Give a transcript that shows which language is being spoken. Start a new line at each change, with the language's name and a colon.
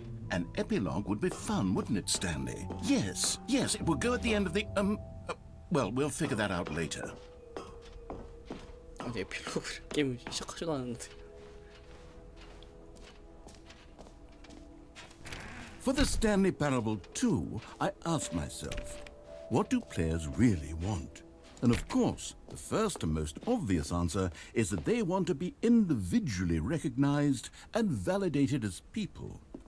English: An epilogue would be fun, wouldn't it, Stanley? Yes, yes, it would go at the end of the, well, we'll figure that out later.
Korean: 아니 에필로그 게임 시작하지도 않았는데.
English: For the Stanleyparable 2, I asked myself, what do players really want? And of course, the first and most obvious answer is that they want to be individually recognized and validated as people.